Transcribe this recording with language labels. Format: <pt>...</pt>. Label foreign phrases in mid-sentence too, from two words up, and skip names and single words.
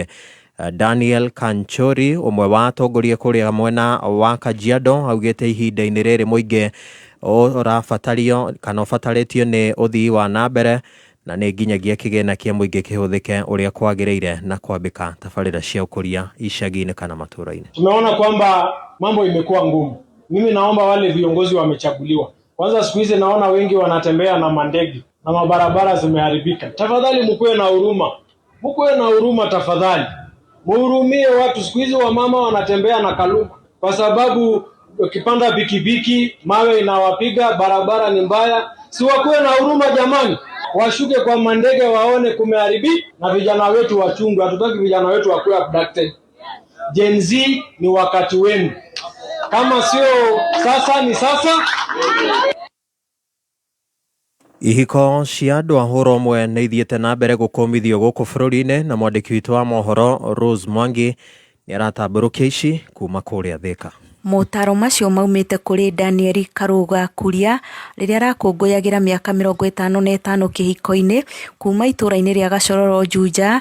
<ki>Daniel Kanchori, ũmwe wa atongoria kũrĩa mwena wa Kajiado, augĩte ihinda-inĩ rĩrĩ mũingĩ ũrabatario kana ũbatarĩtio nĩ ũthii wa na mbere na nĩ nginyagia kĩgĩna kĩa mũingĩ kĩhũthĩke ũrĩa kwagĩrĩire na kwambĩka tabarĩra cia ũkũria icagi-inĩ kana matũra-inĩ.</ki> <sw>Tumeona kwamba mambo imekuwa ngumu. Mimi naomba wale viongozi wamechaguliwa, kwanza siku hizi naona wengi wanatembea na mandege na mabarabara zimeharibika. Tafadhali mkuwe na huruma, mkuwe na huruma tafadhali, muhurumie watu. Siku hizi wamama wanatembea na kaluku kwa sababu ukipanda pikipiki mawe inawapiga, barabara ni mbaya. Si wakuwe na huruma jamani, washuke kwa mandege waone kumeharibika na vijana wetu wachungu. Hatutaki vijana wetu wakuwe abducted. Gen Z ni wakati wenu, kama sio sasa ni sasa.</sw> <ki>Ihiko cia andũ a hũra ũmwe nĩ ithiĩte na mbere gũkũmithio gũkũ bũrũri-inĩ na mwandĩki witũ wa mohoro Rose Mwangi nĩ aratambũrũkia ici kuma kũrĩa Thika. Motaro macio maumĩte kũrĩ Daniel Karuga Kuria rĩrĩa arakũngũyagĩra mĩaka 55 kĩhiko-inĩ kuma itũra-inĩ rĩa Gacororo Juja.</ki>